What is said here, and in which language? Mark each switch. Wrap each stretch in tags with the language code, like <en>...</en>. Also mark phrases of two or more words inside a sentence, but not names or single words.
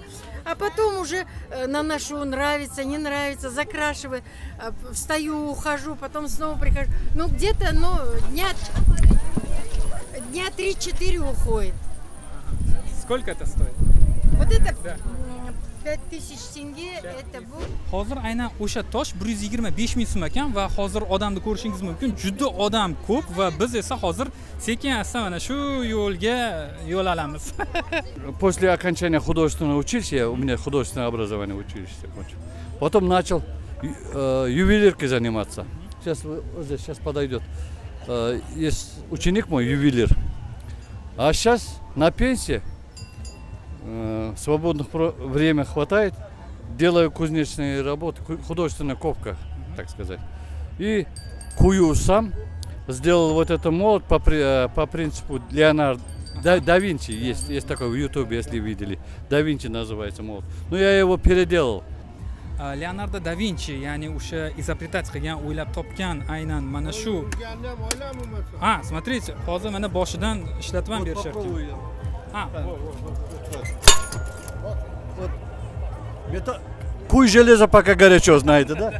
<ru>А потом уже наношу, нравится, не нравится, закрашиваю, встаю, ухожу, потом снова прихожу. Ну, где-то, дня 3-4 уходит. Сколько это стоит? Вот это... Да.</ru> <uz>5000 tenge это bu. Hozir aynan o'sha tosh 125 ming so'm ekan va hozir odamni ko'rishingiz mumkin. Juda odam ko'p va biz esa hozir sekin-asta mana shu yo'lga yo'l olamiz.</uz> <ru>После окончания художественного училища, у меня художественное образование училище закончил. Потом начал ювелиркой заниматься. Сейчас подойдет. Есть ученик мой, ювелир. А сейчас на пенсии. Свободных время хватает, делаю кузнечные работы, художественная ковка, так сказать. И кую сам, сделал вот это молот по принципу Леонардо да Винчи, есть такой в Ютубе, если видели, да Винчи называется молот. Но я его переделал.</ru> <uz>Leonardo da Vinci, ya'ni o'sha изобретать qilgan, o'ylab topgan aynan mana shu. Смотрите, hozir mana boshidan ishlatib ham berishyapti.</uz> <ru>Куй железо пока горячо, знаете, да?</ru>